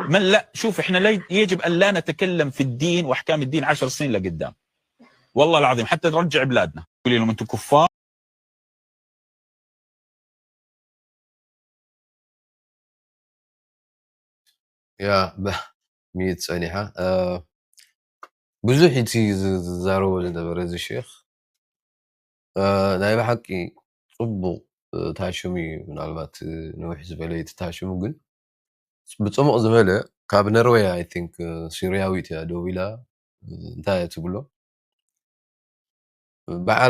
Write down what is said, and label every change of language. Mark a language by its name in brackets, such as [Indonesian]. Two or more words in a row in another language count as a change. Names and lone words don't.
[Arabic] من لا، شوف احنا يجب ان لا نتكلم في الدين واحكام الدين 10 سنين لقدام، والله العظيم، حتى نرجع بلادنا. تقولي لهم انتم كفار. يا ميت صنيحة [Tigrinya] ብዙሕ እቲ ዝዛረቦ ዝነበረ እዚ ሼክ ናይ ብሓቂ ፅቡቕ ታሽሙ እዩ። ምናልባት ንውሕ ዝበለ ተታሽሙ ግን ብፅሙቕ ዝመለ ካብ ነርዌይ [English] I think [Tigrinya] ሲርያዊት እያ ደው ኢላ እንታይ እያ ትብሎ በዓል